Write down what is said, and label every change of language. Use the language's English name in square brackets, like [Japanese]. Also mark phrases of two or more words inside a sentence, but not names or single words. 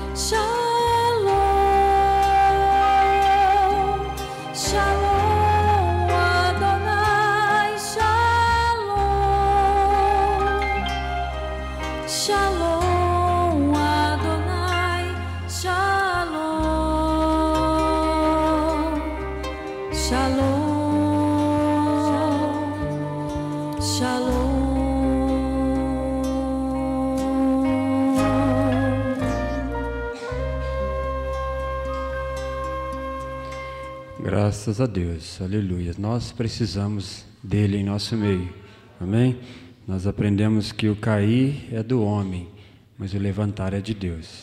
[Hebrew] שלום, שלום אדוני, שלום, שלום אדוני, שלום, שלום, שלום. [Portuguese] Graças a Deus, aleluia. Nós precisamos dele em nosso meio, amém? Nós aprendemos que o cair é do homem, mas o levantar é de Deus.